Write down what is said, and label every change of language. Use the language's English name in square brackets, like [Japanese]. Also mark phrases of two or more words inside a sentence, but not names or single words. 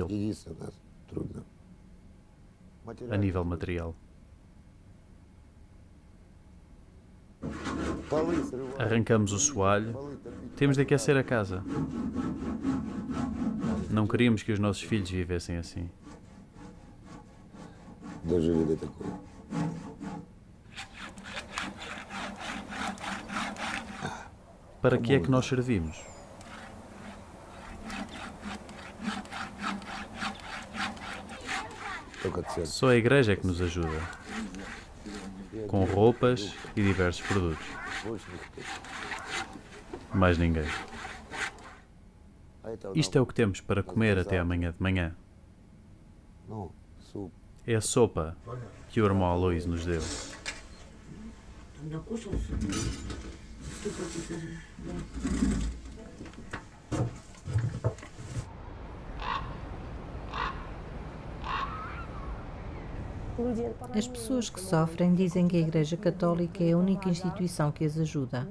[Russian] Единственно трудно. [Portuguese] a nível material. [Russian] Полы срывают. [Portuguese] Arrancamos o soalho, temos de aquecer a casa. Não queríamos que os nossos filhos vivessem assim. [Russian] Дожили до такого. [Portuguese] Para que é que nós servimos? [Russian] Только церковь. [Portuguese] Só a Igreja é que nos ajuda, com roupas e diversos produtos. [Russian] Больше никто. [Portuguese] Mais ninguém. [Russian] А это [Portuguese] Isto é o que temos para comer até amanhã de manhã. [Russian] ну, суп. [Portuguese] É a sopa que o irmão Aloísio nos deu. As pessoas que sofrem dizem que a Igreja Católica é a única instituição que as ajuda.